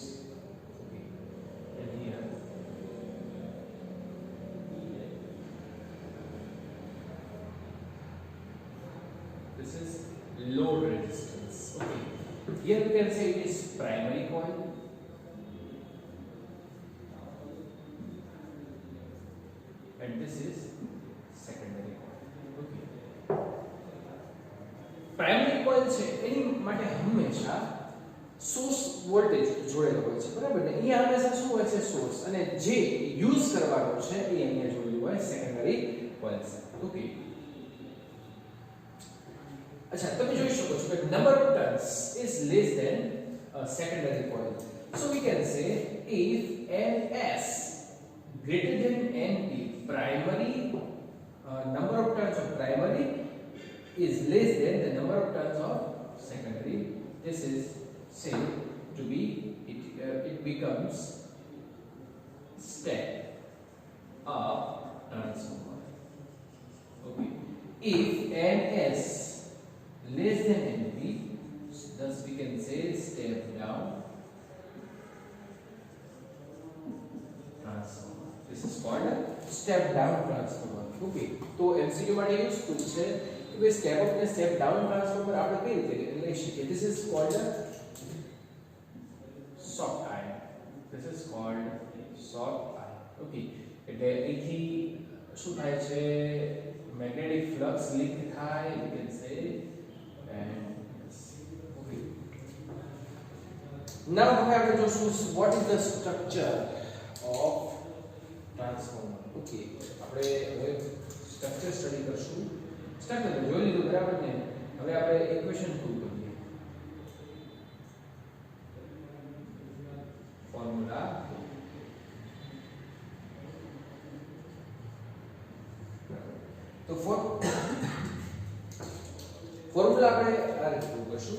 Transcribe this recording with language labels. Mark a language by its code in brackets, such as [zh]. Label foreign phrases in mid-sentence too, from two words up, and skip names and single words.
[en] Okay, and here this is load resistance. Okay, here we can say it is primary coil, and this is secondary coil. [gu] Okay, [en] primary coil [gu] છે એની માટે હંમેશા [en] source voltage [gu] જોડેલો હોય છે, બરાબર ને? અહીંયા હંમેશા શું હોય છે? સોર્સ, અને જે યુઝ કરવાનો છે એ અહીંયા જોડેલું હોય [en] secondary coil [gu] સાથે. [en] ઓકે, [gu] અચ્છા, તમે જોઈ શકો છો કે [en] number of turns is less than secondary coil. So we can say if ns greater than nt, primary number of turns of primary is less than the number of turns of secondary, this is said to be it becomes step up transformer. Okay, if ns less than np, thus we can say step down transformer. This is called step down transformer. [gu] Okay, તો MCQ માટે યુઝફુલ છે કે [en] step up [gu] ને [en] step down transformer [gu] આપણે કઈ રીતે લઈ શકીએ. [en] This is called soft iron. This is called soft iron. [gu] Okay, એટલે અહીંથી શું થાય છે? [en] magnetic flux [gu] લિંક થાય, [en] we can say, and okay. Now [gu] હવે આપણે જોશું [en] what is the structure of transformer. [gu] Okay, આપણે હવે [en] structure study [gu] કરશું. સ્ટ્રક્ચર તો જોઈ લીધું, બરાબર ને? હવે આપણે [en] equation prove [gu] કરીએ. ફોર્મ્યુલા તો ફોર્મ્યુલા આપણે આ રીતે પ્રૂવ કરશું.